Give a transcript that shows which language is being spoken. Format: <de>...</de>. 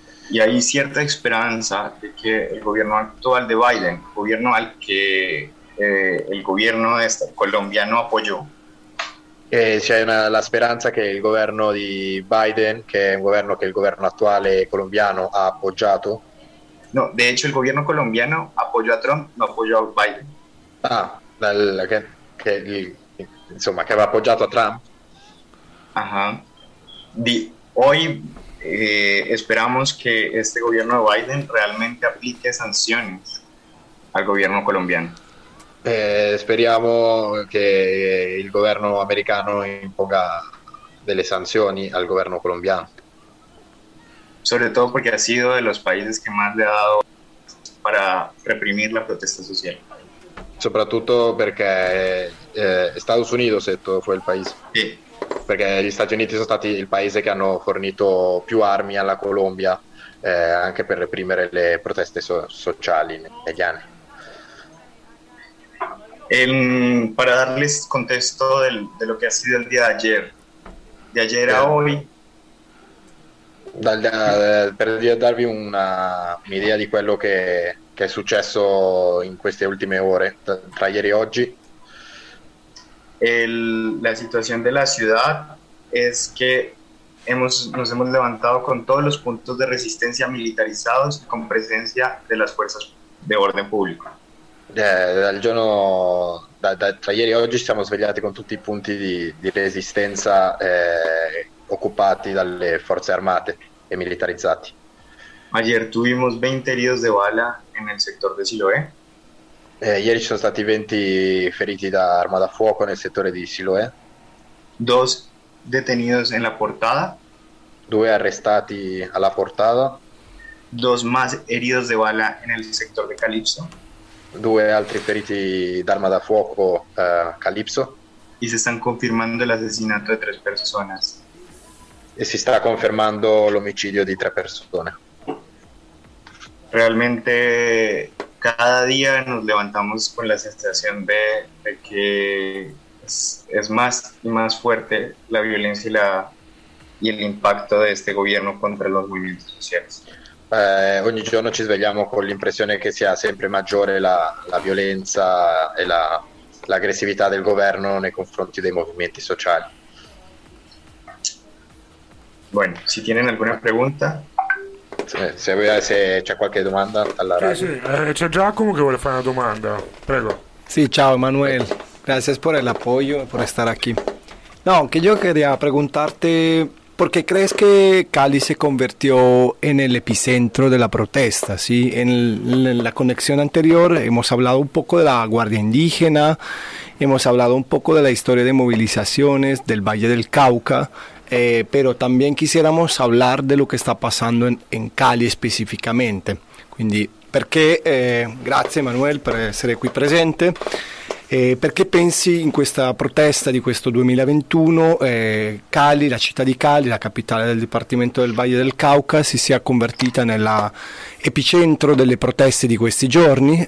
<es>Y hay cierta esperanza de que el gobierno actual de Biden, gobierno al que el gobierno de Colombia no apoyó.</es> <it>C'è la speranza che il governo di Biden, che è un governo che il governo attuale colombiano ha appoggiato.</it> <es>No, de hecho el gobierno colombiano apoyó a Trump, no apoyó a Biden.</es> <it>Ah, che aveva appoggiato a Trump. Ajá.</it> <es>Hoy esperamos que este gobierno de Biden realmente aplique sanciones al gobierno colombiano.</es> <it>Speriamo che il governo americano imponga delle sanzioni al governo colombiano.</it> <es>Sobre todo porque ha sido de los países que más le ha dado para reprimir la protesta social.</es> <it>Soprattutto perché Stati Uniti è stato fu il paese. Sì. Perché gli Stati Uniti sono stati il paese che hanno fornito più armi alla Colombia anche per reprimere le proteste sociali negli anni.</it> <es>Para darles contexto de lo que ha sido el día de ayer, de ayer a hoy.</es> <it>Per darvi un'idea di quello che è successo in queste ultime ore, tra ieri e oggi.</it> <es>La situación de la ciudad es que nos hemos levantado con todos los puntos de resistencia militarizados y con presencia de las fuerzas de orden público.</es> <it>Tra ieri e oggi siamo svegliati con tutti i punti di resistenza occupati dalle forze armate e militarizzati.</it> <es>Ayer tuvimos 20 heridos de bala en el sector de Siloé.</es> <it>Ieri ci sono stati 20 feriti da arma da fuoco nel settore di Siloé.</it> <es>Dos detenidos en la portada.</es> <it>Due arrestati alla portada.</it> <es>Dos más heridos de bala en el sector de Calipso.</es> <it>Due altri feriti d'arma da fuoco Calipso.</it> <es>Y se están confirmando el asesinato de tres personas.</es> <it>E si sta confermando l'omicidio di tre persone.</it> <es>Realmente cada día nos levantamos con la sensación de que es más y más fuerte la violencia y el impacto de este gobierno contra los movimientos sociales.</es> <it>Ogni giorno ci svegliamo con l'impressione che sia sempre maggiore la violenza e l'aggressività del governo nei confronti dei movimenti sociali.</it> <es>Bueno, si tienen alguna pregunta.</es> <it>Se c'è qualche domanda alla radio. Sì. C'è Giacomo che vuole fare una domanda. Prego. Sì, ciao Emanuele. Grazie per l'appoggio e per stare qui. No, che io</it> <es>queria preguntarti,</es> <it>perché</it> <es>crees che Cali si convirtió en el epicentro de la protesta, sí? En la conexión anterior hemos hablado un poco de la Guardia Indígena, hemos hablado un poco de la historia de movilizaciones del Valle del Cauca. Pero también quisiéramos hablar de lo que está pasando en Cali específicamente.</es> <it>Quindi, perché, grazie Emanuele per essere qui presente, perché pensi in questa protesta di questo 2021 Cali, la città di Cali, la capitale del Dipartimento del Valle del Cauca, si sia convertita nell'epicentro delle proteste di questi giorni?</it>